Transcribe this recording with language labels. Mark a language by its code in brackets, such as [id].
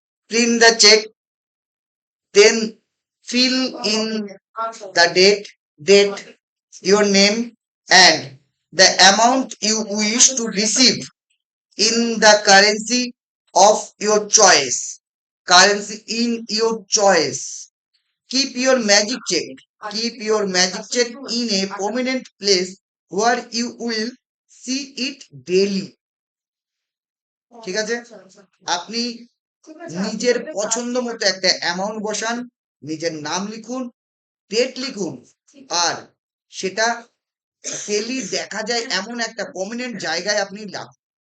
[en] print the check, then fill in [bn] আচ্ছা। [en] the date, your name, and the amount you wish to receive in the currency of your choice. Currency in your choice. Keep your magic check. Keep your magic check in a prominent place where you will see it daily. [bn] ঠিক আছে? আচ্ছা, আচ্ছা। আপনি ঠিক আছে, নিজের আপনি পছন্দ মতো একটা অ্যামাউন্ট বসান, নিজের নাম লিখুন, ডেট লিখুন, আর সেটা ডেইলি দেখা যায় এমন একটা প্রমিনেন্ট জায়গায় আপনি রাখুন।